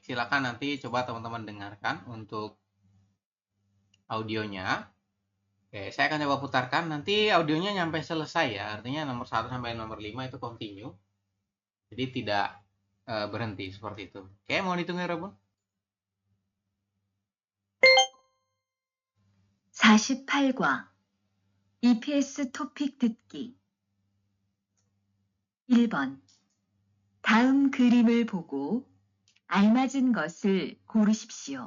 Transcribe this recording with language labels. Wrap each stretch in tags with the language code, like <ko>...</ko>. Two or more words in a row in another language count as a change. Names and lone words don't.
<id>Silakan nanti coba teman-teman dengarkan untuk audionya. Oke, saya akan coba putarkan. Nanti audionya nyampe selesai ya. Artinya nomor 1 sampai nomor 5 itu continue. Jadi tidak berhenti seperti itu. Oke, mohon ditunggu ya, Robun.</id> <ko>48과 EPS 토픽 듣기 1번 다음 그림을 보고 알맞은 것을 고르십시오.</ko>